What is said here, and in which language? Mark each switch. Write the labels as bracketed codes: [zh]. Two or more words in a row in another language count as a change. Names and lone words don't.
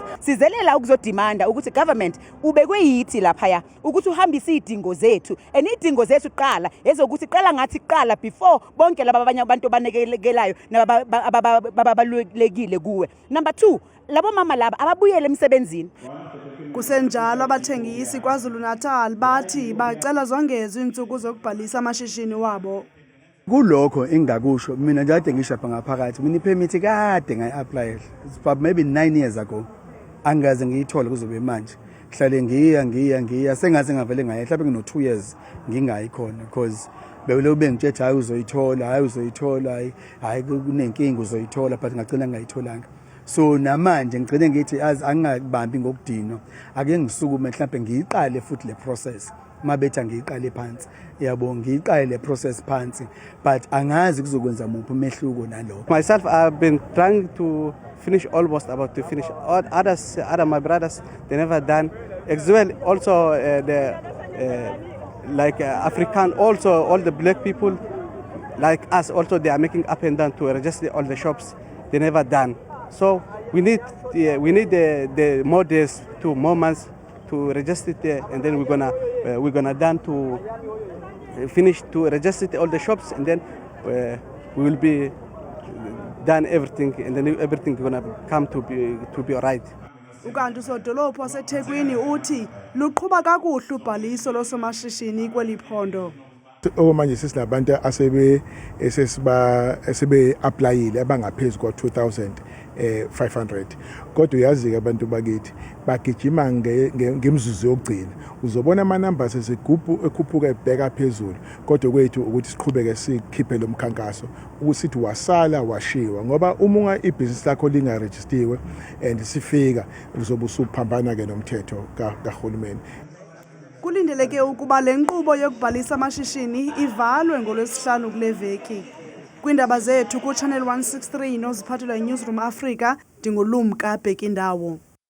[zu] Sizelela ukuzodimanda ukuthi government ubekwe yithi laphaya ukuthi uhambise idingo zethu, and idingo zethu qala ezokuthi qala ngathi qala before bonke laba abanye abantu banekelayo nababalulekile kuwe. Number 2, labo mama laba ababuyele emsebenzini. Kusenjalo abathengisi KwaZulu-Natal bathi bacela zongezwe insuku zokubhalisa amashishini wabo. Kulokho engakusho mina kade ngishapha ngaphakathi, mina ipermit kade ngayi-apply [en] maybe 9 years ago, [zu] angaze ngiyithola kuzobe manje. Hlale ngiya sengaze ngavele ngaye mhlawumbe ngino 2 years ngingayikhona because bewule ube ngitshetha hayi uzoyithola hayi kunenkinga uzoyithola but ngagcina ngayitholanga. So namanje ngigcine ngithi angingabambi ngokudinwa, ake ngisukume mhlawumbe ngiyiqale futhi le process mabetha ngiyiqale phansi. Yabo ngiyiqale le process phansi but angazi kuzokwenza muphi umehluko nalokho. [en] Myself, I've been trying to finish, almost about to finish. Other my brothers, they never done. As well, also African, also all the black people like us, also they are making up and down to register all the shops. They never done. So we need the more days, 2 more months to register it, and then we're gonna done to finish to register all the shops, and then we will be done everything, and then everything is gonna come to be alright. [zu] Ukanti usodolophu waseThekwini uthi luqhuba kakuhle ubhaliso losomashishini kweli phondo. Okumanje sesilabantu asebe applyile abangaphezulu kwa 2500 kodwa uyazi abantu bakithi bagijima ngemzuzu yokugcina, uzobona ama numbers ekhuphuka ebheka phezulu, kodwa kwethu ukuthi siqhubeke sikhiphe lo mkhankaso ukuthi wasala washiwa, ngoba uma ibhizinisi lakho lingaregistiwe and sifika uzobe usuphambana ke nomthetho kahulumeni. [xh] Kulindeleke ukuba le nkqubo yokubhalisa amashishini ivalwe ngoLwesihlanu kule veki. Kwindaba zethu kuChannel 163 noziphathelwa yiNewsroom Africa, ndingulumka Bhekindawo.